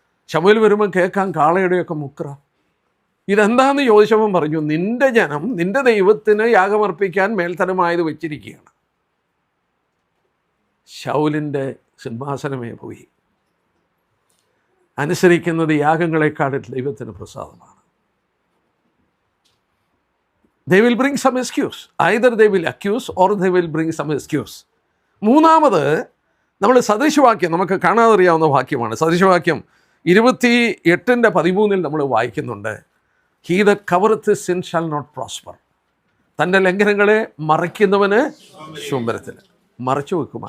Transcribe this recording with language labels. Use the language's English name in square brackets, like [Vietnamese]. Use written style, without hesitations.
[Malayalam] ശമൂവേൽ വരുമ്പോൾ കേൾക്കാൻ കാളയുടെയൊക്കെ മുക്ര. ഇതെന്താണെന്ന് ചോദിച്ചവൻ പറഞ്ഞു, നിൻ്റെ ജനം നിൻ്റെ ദൈവത്തിന് യാഗമർപ്പിക്കാൻ മേൽത്തരമായത് വെച്ചിരിക്കുകയാണ്. ശൗലിൻ്റെ സിംഹാസനമേ പോയി. അനുസരിക്കുന്നത് യാഗങ്ങളെക്കാളും ദൈവത്തിന് പ്രസാദമാണ്. [English] They will bring some excuse. Either they will accuse or they will bring some excuse. [Malayalam] 3-ാമത് നമ്മൾ സദൃശവാക്യം, നമുക്ക് കാണാതറിയാവുന്ന വാക്യമാണ്. സദൃശവാക്യം 28:13 നമ്മൾ വായിക്കുന്നുണ്ട്, [English] He that covereth sin shall not prosper. [Malayalam] തൻ്റെ ലംഘനങ്ങളെ മറയ്ക്കുന്നവന് ശുംഭരത്തിൽ മറച്ചു വെക്കും.